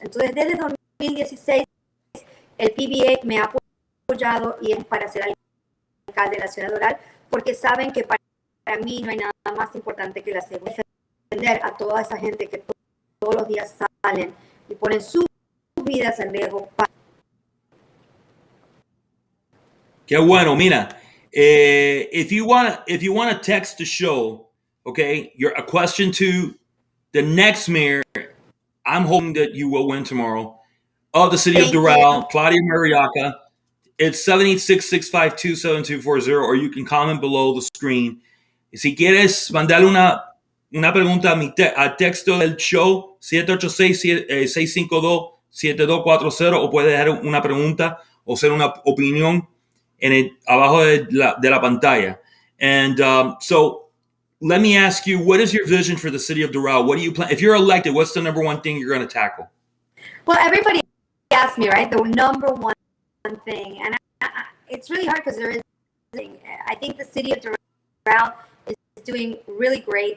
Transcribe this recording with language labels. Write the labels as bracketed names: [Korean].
[Spanish] Entonces, desde 2016, el PBA me ha apoyado y es para ser alcalde de la ciudad de Doral, porque saben que para mí no hay nada más importante que la seguridad, defender a toda esa gente que todos los días salen y ponen sus vidas en riesgo. Qué bueno, mira. [English] If you wanna text the show, okay, a question to the next mayor, I'm hoping that you will win tomorrow, of the city of Doral, Claudia Mariaca. It's 786-652-7240, or you can comment below the screen. [Spanish] Y si quieres mandarle una pregunta al texto del show, 786-652-7240, o puedes dejar una pregunta o hacer una opinión abajo de la pantalla. [English] And so let me ask you, what is your vision for the city of Doral? What do you plan? If you're elected, what's the number one thing you're going to tackle? Well, everybody asks me, right? The number one thing. And it's really hard because there is, I think the city of Doral is doing really great.